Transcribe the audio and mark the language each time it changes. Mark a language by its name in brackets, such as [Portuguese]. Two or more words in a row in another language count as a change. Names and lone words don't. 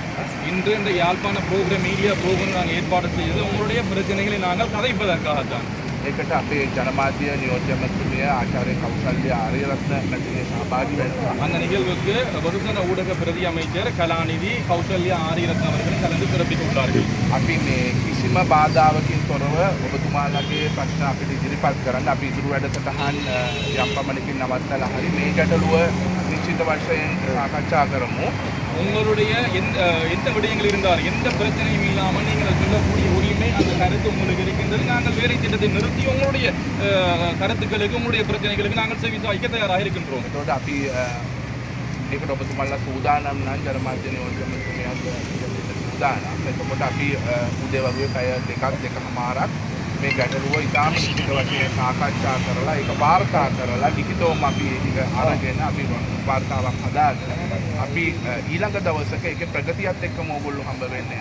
[Tamil] இன்று இந்த யாழ்ப்பாண [English] program media program [Tamil] நாங்கள் ஏற்பாடு செய்து உங்களுடைய பிரச்சனைகளை நாங்கள் கதைப்பதற்காகத்தான். [Sinhala] ඒකට අපේ ජනමාධ්‍ය නියෝජ්‍ය මැතිනිය ආචාර්ය කෞසල්‍ය ආරියරත්න මැතිනිය සහභාගී වෙනවා. [Tamil] அந்த நிகழ்வுக்கு பொதுஜன ஊடக பிரதி அமைச்சர் கலாநிதி கௌசல்யா ஆரியரத்ன அவர்கள் கலந்து சிறப்பிக்க உள்ளார்கள். [Sinhala] අපි මේ කිසිම බාධාවකින් තොරව ඔබතුමාලගේ ප්‍රශ්න අපිට ඉදිරිපත් කරන්න අපි ඉදිරි වැඩසටහන් යම් පමණකින් නවත්තලා හරි මේ ගැටලුව නිශ්චිත වශයෙන් සාකච්ඡා කරමු. [Tamil] உங்களுடைய எந்த விடயங்கள் இருந்தால் எந்த பிரச்சனையும் இல்லாமல் நீங்கள் சொல்லக்கூடிய உரிமை அந்த கருத்து உங்களுக்கு இருக்கின்றது. நாங்கள் வேலை திட்டத்தை நிறுத்தி உங்களுடைய கருத்துக்களுக்கு உங்களுடைய பிரச்சனைகளுக்கு நாங்கள் செவி சாய்க்க தயாராக இருக்கின்றோம். [Sinhala] එතකොට අපි ඒකට ඔබතුමාලා සූදානම් නම් ජනමාධ්‍ය නියෝජ්‍ය මැතිනියත් සූදානම්. එතකොට අපි උදේ වගේ පැය දෙකමාරක් මේ ගැටලුව ඉතාම නිශ්චිත වශයෙන් සාකච්ඡා කරලා ඒක වාර්තා කරලා ලිඛිතවම අපි ඒක අරගෙන අපි වාර්තාවක් හදාගෙන අපි ඊළඟ දවසක ඒකේ ප්‍රගතියත් එක්කම ඕගොල්ලෝ හම්බ වෙන්නේ.